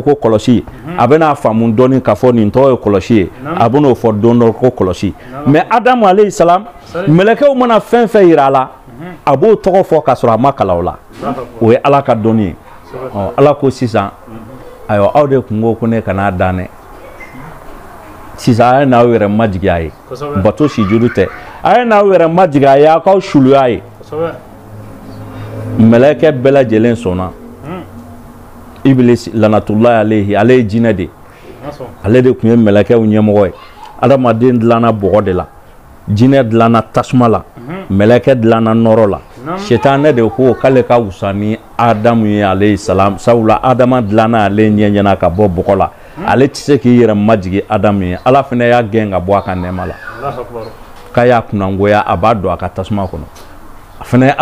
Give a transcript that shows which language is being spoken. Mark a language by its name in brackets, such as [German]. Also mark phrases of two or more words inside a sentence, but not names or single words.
[Bambara] ko kɔlɔsi a bɛna faamu dɔɔni k'a fɔ nin tɔgɔ ye kɔlɔsi ye a bɛn'o fɔ don dɔ ko kɔlɔsi mais Adamu [Arabic] عليه السلام [Bambara] mɛlɛkɛw mana fɛn fɛn yira a la a b'o tɔgɔ fɔ k'a sɔrɔ a ma kalan o la o ye Ala ka dɔnni ye Ala ko sisan ayiwa aw de kun ko ne kana dan dɛ sisan a ye n'aw yɛrɛ majigi a ye bato sujudu tɛ ay na wɛrɛ majiga ya ka shuluya ye mɛlɛkɛ bɛɛ lajɛlen sɔnna Iblis [Arabic] لعنة الله عليه [Bambara] ale jinɛ de ale de kun ye mɛlɛkɛw ɲɛmɔgɔ ye adamaden dilanna bɔgɔ de la jinɛ dilanna tasuma la mɛlɛkɛ dilanna nɔrɔ la Shetane de ko k'ale ka wusa ni Adamu ye [Arabic] عليه السلام [Bambara] sabula Adama dilanna ale ɲɛɲɛna ka bɔ bɔgɔ la ale tɛ se k'i yɛrɛ majigi Adamu ye Ala fana y'a gɛn ka bɔ a ka nɛɛma la k'a y'a kunangoya a b'a don a ka tasuma kɔnɔ a fana ye